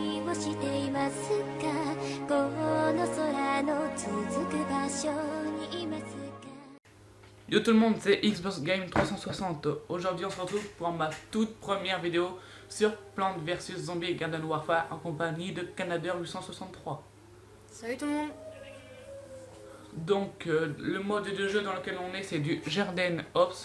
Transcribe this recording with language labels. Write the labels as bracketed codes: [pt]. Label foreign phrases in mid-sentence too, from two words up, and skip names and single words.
[ja] をしていますかこの空の続く場所にいますか [fr] Yo tout le monde, c'est Xbox Game 360. Aujourd'hui on se retrouve pour ma toute première vidéo sur Plants vs Zombies Garden Warfare en compagnie de Canadair 863. Salut tout le monde. Donc le mode de jeu dans lequel on est, c'est du Garden Ops.